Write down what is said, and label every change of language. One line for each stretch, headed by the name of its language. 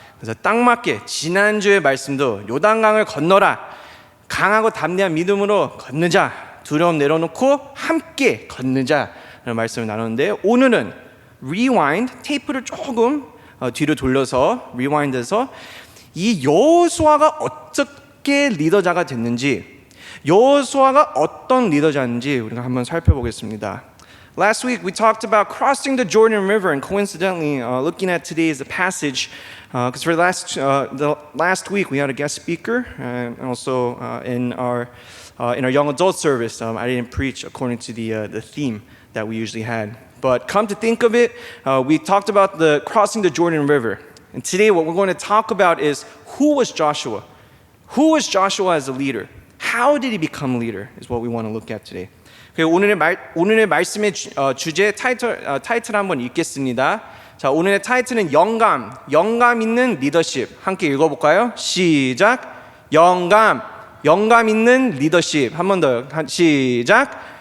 Korean: 그래서 딱 맞게 지난주의 말씀도 요단강을 건너라, 강하고 담대한 믿음으로 건너자, 두려움 내려놓고 함께 건너자라는 말씀을 나눴는데, 오늘은 rewind, 테이프를 조금 뒤로 돌려서 rewind해서 이 여호수아가 어떻게 리더자가 됐는지, 여호수아가 어떤 리더자인지 우리가 한번 살펴보겠습니다.
English: Last week we talked about crossing the Jordan River, and coincidentally looking at today's passage, because for the last week we had a guest speaker, and also in our young adult service, I didn't preach according to the theme that we usually had. But come to think of it, we talked about the crossing the Jordan River. And today what we're going to talk about is who was Joshua? Who was Joshua as a leader? How did he become a leader is what we want to look at today.
Korean: 오늘의 말씀의 주제 타이틀 한번 읽겠습니다. 자, 오늘의 타이틀은 영감 있는 리더십. 함께 읽어볼까요? 시작. 영감 있는 리더십. 한 번 더. 시작.